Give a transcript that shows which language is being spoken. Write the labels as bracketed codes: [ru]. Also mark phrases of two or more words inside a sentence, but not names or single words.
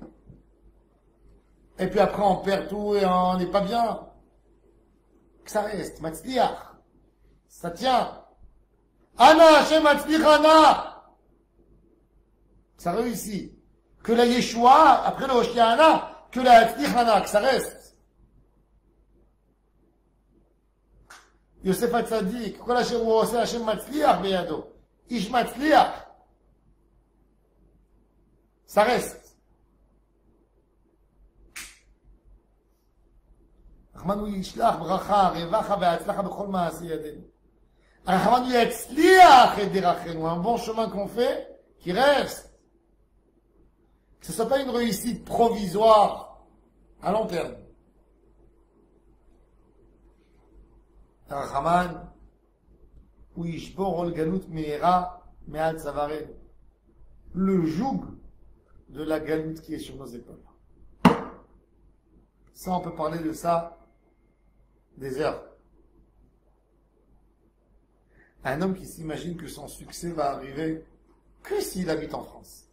[fr] Et puis après on perd tout et on n'est pas bien. Que ça reste. Matzliach. Ça tient. [he] אנא השם מצליחה אנא. [fr] Ça réussit. Que la Yeshua, après le Hoshiana, que la [he] מצליחה נא, [fr] que ça reste. [he] Yosef Hatzadik, כל אשר הוא עושה, השם מצליח בידו. איש מצליח. [fr] Ça reste. [he] רחמן הוא ישלח ברכה, רווחה והצלחה בכל מעשי ידינו. רחמן הוא יצליח את דרכנו, [fr] un bon chemin qu'on fait, qui reste. Que ce ne soit pas une réussite provisoire à long terme. [he] הרחמן הוא ישבור עול גלות מהרה מעל צווארנו. [fr] Le joug de la galoute qui est sur nos épaules. Ça, on peut parler de ça des heures. Un homme qui s'imagine que son succès va arriver que s'il habite en France.